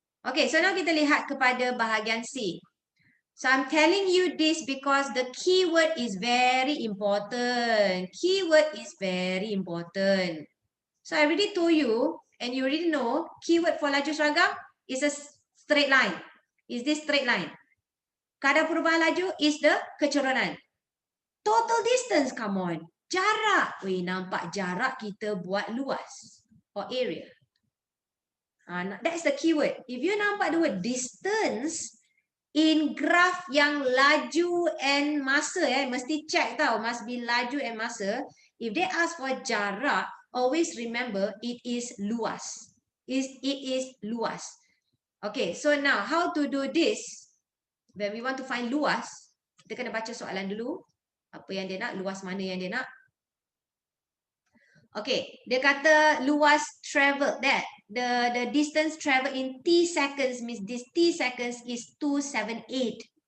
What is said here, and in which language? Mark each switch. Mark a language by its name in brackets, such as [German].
[Malay] Okay, so now kita lihat kepada bahagian C. [English] So I'm telling you this because the keyword is very important. Keyword is very important. So I already told you, and you already know, keyword for laju seragam is a straight line. Is this straight line? Kadar perubahan laju is the kecerunan. Total distance, come on. Jarak. [Malay] Weh, nampak jarak kita buat luas. [English] Or area. That's the keyword. If you nampak the word distance in graph yang laju and masa, mesti check tau. Must be laju and masa. If they ask for jarak, always remember it is luas. It is luas. Okay, so now how to do this? When we want to find [Malay] luas, kita kena baca soalan dulu. Apa yang dia nak, luas mana yang dia nak. [English] Okay, dia kata luas travel that the distance travel in t seconds means this t seconds is 278.